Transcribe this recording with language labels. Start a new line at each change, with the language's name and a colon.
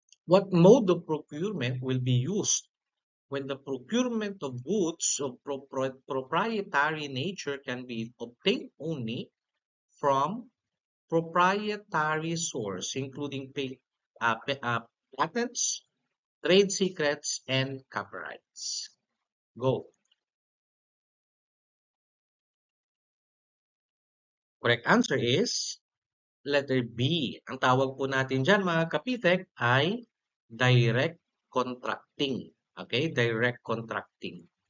English: What mode of procurement will be used when the procurement of goods of proprietary nature can be obtained only from proprietary source, including patents, trade secrets, and copyrights? Go. Correct answer is letter B.
Filipino: Ang tawag po natin dyan mga kapitek ay direct contracting.
English: Okay, direct contracting.